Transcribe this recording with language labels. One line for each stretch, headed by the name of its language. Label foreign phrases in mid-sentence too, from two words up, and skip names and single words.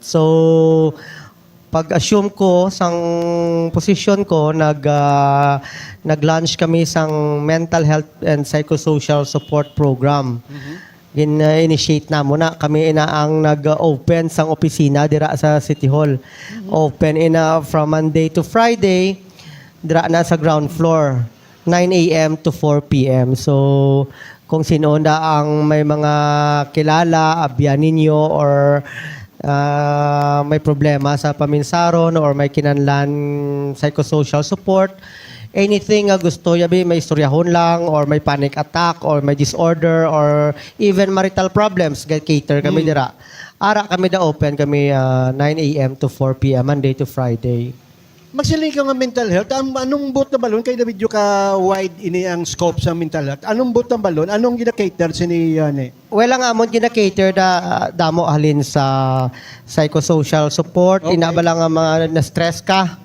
Hiligaynon: So pag-assume ko sang position ko nag-launch kami sang
English: mental health and psychosocial support program.
Hiligaynon: Gin-initiate na muna kami ang nag-open sang opisina dira sa City Hall.
English: Open from Monday to Friday
Hiligaynon: dira na sa
English: ground floor,
Hiligaynon: 9 a.m.
English: to 4 p.m. So,
Hiligaynon: kung sino na ang may mga kilala, abyan ninyo, or may problema sa paminsaron, or may kinanlan
English: psychosocial support,
Hiligaynon: anything nga gusto, yabi, may istoryahon lang, or may
English: panic attack,
Hiligaynon: or may disorder, or
English: even marital problems,
Hiligaynon: cater kami dira. Ara kami da open kami 9 a.m. to 4 p.m.
English: Monday to Friday.
Hiligaynon: Magsiling ka nga
English: mental health.
Hiligaynon: Anong boot na balon? Kaya na video ka wide ini ang scope sa
English: mental health.
Hiligaynon: Anong boot na balon? Anong gina-cater sini ni? Wala nga mo gina-cater da damo halin sa
English: psychosocial support. Okay.
Hiligaynon: Inabala nga mga na-stress ka.